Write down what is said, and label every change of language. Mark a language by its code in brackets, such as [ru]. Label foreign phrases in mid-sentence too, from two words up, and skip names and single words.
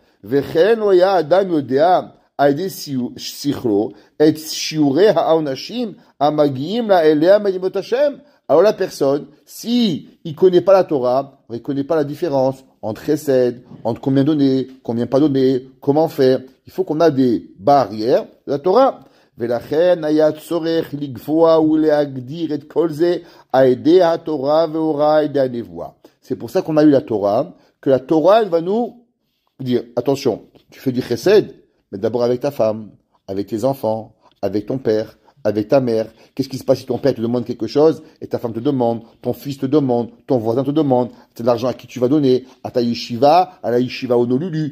[fr] Alors la personne, si il connaît pas la Torah, il connaît pas la différence entre chesed, entre combien donner, combien pas donner, comment faire. Il faut qu'on a des barrières de la Torah. [he] ולכן היה צורך לקבוע ולהגדיר את כל זה על ידי התורה והוראה על ידי הנבואה. [fr] C'est pour ça qu'on a eu la Torah, que la Torah, elle va nous dire, attention, tu fais du chesed, mais d'abord avec ta femme, avec tes enfants, avec ton père, avec ta mère. Qu'est-ce qui se passe si ton père te demande quelque chose et ta femme te demande, ton fils te demande, ton voisin te demande, c'est de l'argent à qui tu vas donner, à ta yeshiva, à la yeshiva Honolulu.